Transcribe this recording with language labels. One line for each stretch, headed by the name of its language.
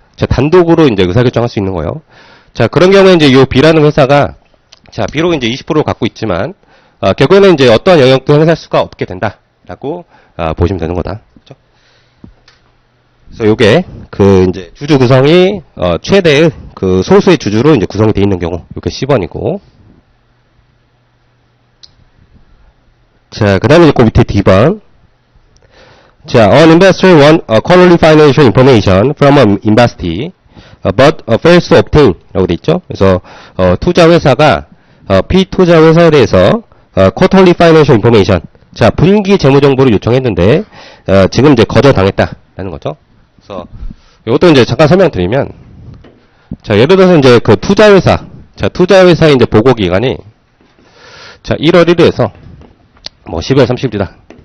Korean: 자, 단독으로 이제 의사결정할 수 있는 거예요. 자, 그런 경우에 이제 요 B라는 회사가, 자, 비록 이제 20%를 갖고 있지만, 결국에는 이제 어떠한 영역도 행사할 수가 없게 된다라고 보시면 되는 거다. 그렇죠? 그래서 요게 그 이제 주주 구성이 최대의 그 소수의 주주로 이제 구성이 되어 있는 경우, 요게 C번이고. 자, 그다음에 이제 그 밑에 D번.
English: 자, an investor want quarterly financial information from an investee, but fails to obtain
Korean: 라고 돼 있죠. 그래서 투자 회사가 피투자 회사에 대해서
English: quarterly financial information,
Korean: 자, 분기 재무 정보를 요청했는데 지금 이제 거절당했다라는 거죠. 그래서 이것도 이제 잠깐 설명드리면, 자, 예를 들어서 이제 그 투자 회사, 자, 투자 회사의 이제 보고 기간이 자, 1월 1일에서 뭐 12월 30일이다.